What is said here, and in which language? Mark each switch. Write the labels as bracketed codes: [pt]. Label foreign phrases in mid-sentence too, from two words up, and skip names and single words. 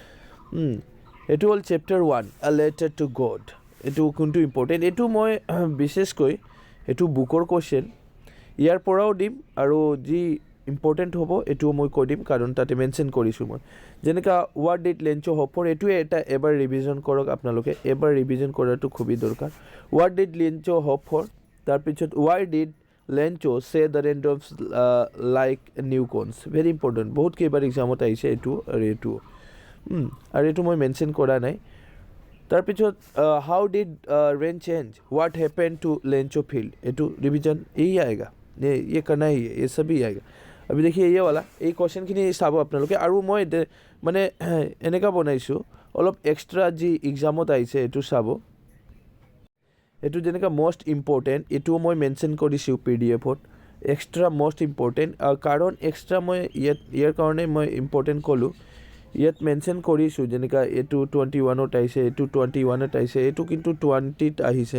[as] এইটো হ'ল চেপ্টাৰ 1 আ লেটাৰ টু গড এইটো কোনটো ইম্পৰ্টেণ্ট এইটো মই বিশেষকৈ এইটো বুকৰ কুৱেশ্যন ইয়াৰ পৰাও দিম আৰু যি ইম্পৰ্টেণ্ট হ'ব এইটোও মই কৈ দিম কাৰণ তাতে মেনশ্যন কৰিছোঁ মই যেনেকৈ [en] What did Lencho hope for [as] এইটোৱে এবাৰ ৰিভিজন কৰক আপোনালোকে এবাৰ ৰিভিজন কৰাটো খুবেই দৰকাৰ [en] What did Lencho hope for [as] তাৰপিছত [en] Why did Lencho say the raindrops like new coins very important [as] বহুত কেইবাৰ এক্সামত আহিছে এইটো আৰু এইটো মই মেনশ্যন কৰা নাই তাৰপিছত [en] How did rain change what happen to Lencho field [as] এইটো [hi] रिविजन यही आएगा ये करना ही है ये सभी आएगा अभी देखिए ये वाला [as] এই কুৱেশ্যনখিনি চাব আপোনালোকে আৰু মই মানে এনেকুৱা বনাইছোঁ অলপ এক্সট্ৰা যি এক্সামত আহিছে এইটো চাব এইটো যেনেকৈ [en] most important [as] এইটোও মই মেনশ্যন কৰিছোঁ PDF-ত এক্সট্ৰা [en] most important [as] কাৰণ এক্সট্ৰা মই ইয়াৰ কাৰণে মই ইম্পৰ্টেণ্ট ক'লোঁ ইয়াত মেনশ্যন কৰিছোঁ যেনেকৈ এইটো 21ত আহিছে এইটো 21ত আহিছে এইটো কিন্তু 20ত আহিছে